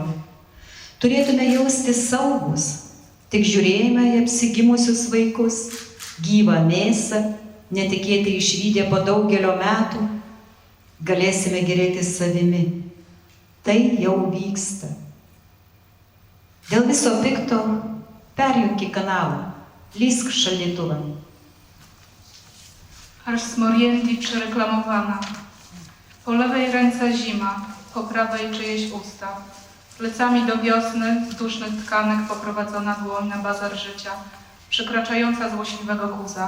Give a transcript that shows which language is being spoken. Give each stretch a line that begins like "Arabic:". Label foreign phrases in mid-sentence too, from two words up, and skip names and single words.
Lithuanian: Turėtume jaustis saugus, tik žiūrėjome į apsigimusius vaikus, gyvą mėsą, netikėtai išvydę po daugelio metų, galėsime gėrėtis savimi. Tai jau vyksta. Dėl viso pikto perjunk į kanalą, lįsk šaldytuvą.
Polish: Aż Smorienti przereklamowana. Po lewej ręce zima, po prawej czyjeś usta. Plecami do wiosny, z dusznych tkanek poprowadzona dłoń na bazar życia, przekraczająca złośliwego guza.